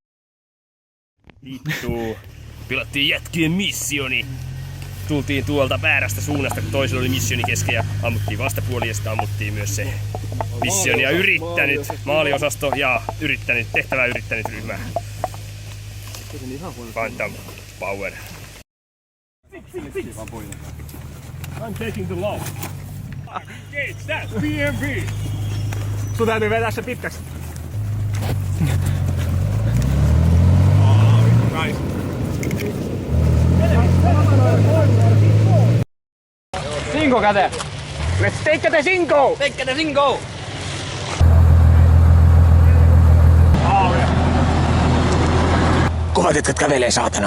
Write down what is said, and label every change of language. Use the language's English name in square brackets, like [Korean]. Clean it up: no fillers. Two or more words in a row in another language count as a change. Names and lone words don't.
[Finnish] Vittu. Pilattiin jätkien missioni. Tultiin tuolta väärästä suunnasta, kun toisella oli missioni kesken ja ammuttiin vastapuoli ja sitten ammuttiin myös se missioni ja yrittänyt maaliosasto ja tehtävää yrittänyt ryhmä. [English] Phantom Power. I'm taking the low. Engage that BMP. [Finnish] Sun täytyy vetää se pitkäksi. Cinco käteen. [English] Let's take the cinco. Take the singo! [Finnish] Kovat jätkät kävelee saatana.